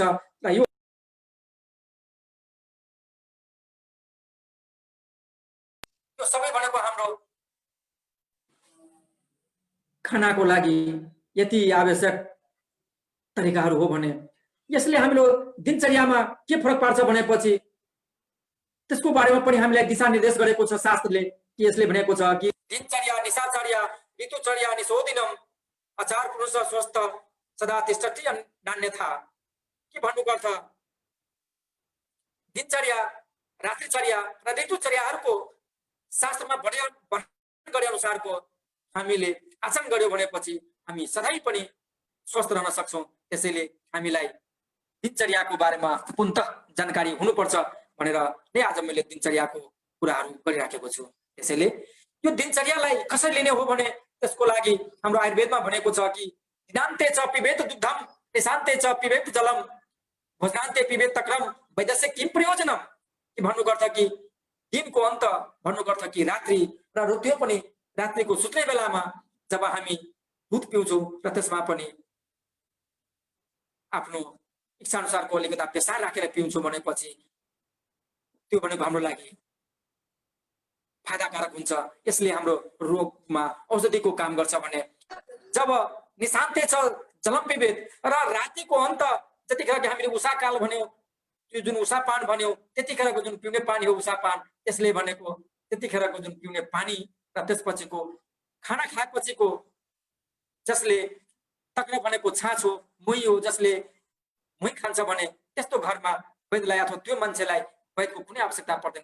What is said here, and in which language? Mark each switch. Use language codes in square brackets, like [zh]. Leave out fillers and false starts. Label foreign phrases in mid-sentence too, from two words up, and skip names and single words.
[ne] र यो सबै भनेको हाम्रो खानाको लागि यति आवश्यक तरिकाहरू हो भने यसले हाम्रो दिनचर्यामा के फरक पार्छ भनेपछि त्यसको बारेमा पनि हामीलाई दिशानिर्देश गरेको छ शास्त्रले। कि यसले भनेको छ कि [sa] दिनचर्या निशाचर्या ऋतुचर्या निशोदिनम आचार पुरुष स्वस्थ सदा तिष्ठति नान्यथा, [ne] कि भन्नुको अर्थ दिनचर्या, रात्रिचर्या र ऋतुचर्याहरूको शास्त्रमा वर्णन गरे अनुसारको हामीले आचरण गर्यो भनेपछि हामी सधैँ पनि स्वस्थ रहन सक्छौँ। त्यसैले हामीलाई दिनचर्याको बारेमा पूर्णतः जानकारी हुनुपर्छ भनेर नै आज मैले दिनचर्याको कुराहरू गरिराखेको छु। त्यसैले यो दिनचर्यालाई कसरी लिने हो भने त्यसको लागि हाम्रो आयुर्वेदमा भनेको छ कि [sa] दिनान्ते च पिबेत दुग्धम निशान्ते च पिबेत जलम भोजनान्ते पिबेत तक्रम वैद्यस्य किम प्रयोजनम, [ne] कि भन्नुको अर्थ कि दिनको अन्त भन्नुको अर्थ कि रात्रि र त्यो पनि रात्रिको सुत्ने बेलामा जब हामी दुध पिउँछौँ र त्यसमा पनि आफ्नो इच्छा अनुसारको अलिकता पेसार राखेर पिउँछौँ भनेपछि त्यो भनेको हाम्रो लागि फाइदाकारक हुन्छ। यसले हाम्रो रोगमा औषधिको काम गर्छ भने जब [sa] निशान्ते छ जलम पिबेत, [ne] र रातिको अन्त जतिखेर हामीले उषाकाल भन्यौँ, त्यो जुन उषापान भन्यौँ त्यतिखेरको जुन पिउने पानी हो उषापान, त्यसले भनेको त्यतिखेरको जुन पिउने पानी र त्यसपछिको खाना खाएपछिको जसले तक्र भनेको छाँच हो, मुही हो, जसले मुही खान्छ भने त्यस्तो घरमा वैद्यलाई अथवा त्यो मान्छेलाई वैद्यको कुनै आवश्यकता पर्दैन।